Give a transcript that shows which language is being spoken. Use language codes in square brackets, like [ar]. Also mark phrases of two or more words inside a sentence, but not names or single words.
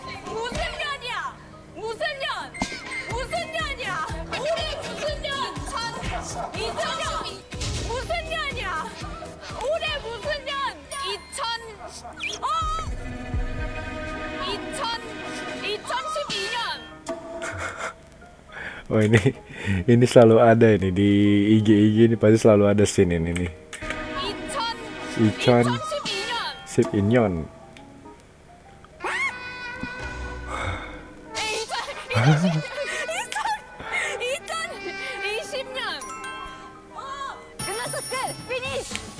[ko] 무슨 년이야? 올해 무슨 년? 2000년. 무슨 년이야? 올해 무슨 년? 2012년. [id] Oh ini selalu ada ini di IG ini, pasti selalu ada scene ini nih. [ko] 2012년. 끝났어. 끝. 피니쉬.